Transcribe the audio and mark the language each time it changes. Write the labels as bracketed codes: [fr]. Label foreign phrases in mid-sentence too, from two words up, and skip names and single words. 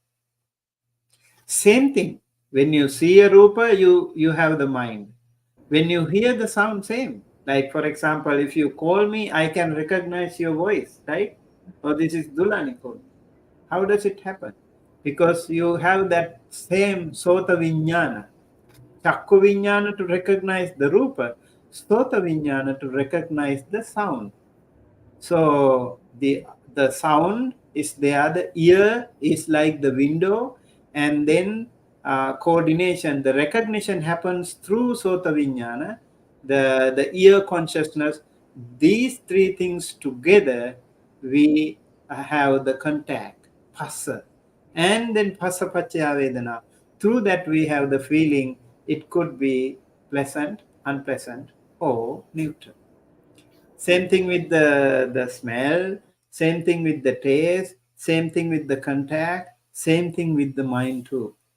[en] Same thing. When you see a rupa, you have the mind. When you hear the sound, same. Like for example, if you call me, I can recognize your voice, right? Oh, this is Dulani call. How does it happen? Because you have that same [pi] sota vijnana, chakku vijnana [en] to recognize the rupa, [pi] sota vijnana [en] to recognize the sound. So the sound is there, the ear is like the window, and then coordination, the recognition happens through [pi] Sota Vijnana, [en] the ear consciousness. These three things together, we have the contact, phassa, and then [pi] phassa pachya vedana. [en] Through that, we have the feeling. It could be pleasant, unpleasant, or neutral. Same thing with the smell, same thing with the taste, same thing with the contact, same thing with the mind too.